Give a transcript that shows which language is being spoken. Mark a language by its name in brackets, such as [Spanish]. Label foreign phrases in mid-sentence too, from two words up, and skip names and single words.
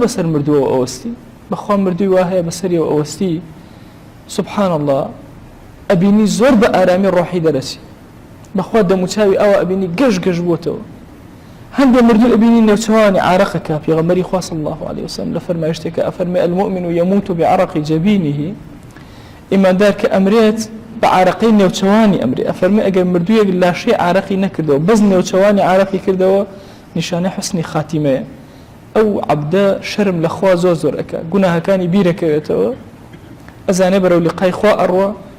[Central Kurdish] بەسەر مردووە ئەوەستی بەخوا مردووی وا هەیە بەسەریەوە ئەوەستی [Arabic] سبحان الله [Central Kurdish] ئەبینی زۆر بە ئارامی ڕۆحی دەرەچی بەخوا دەموچاوی ئەوە ئەبینی گەشت بووتەوە هەندێک مردوو ئەبینی نێوچەوانی عارەقەکە پێغەمبەری خوا [Arabic] صلی الله عليه وسلم [Central Kurdish] لە فەرمایشتێکە ئەفەرمێ [Arabic] المؤمن يموت بعرق جبينه [Central Kurdish] ئیماندار کە ئەمرێت بە عارەقەی نێوچەوانی ئەمرێ ئەفەرمێ ئەگەر مردوویەک لاشەی عارەقی نەکردەوە بەس نێوچەوانی عارەقی کردەوە نیشانەی حوسنی خاتیمەیە ئەو عەبدە شەرم لە خوا زۆر ئەکا گوناهەکانی بیرەکەوێتەوە ئەزانێ بەرەو لیقای خوا ئەڕوا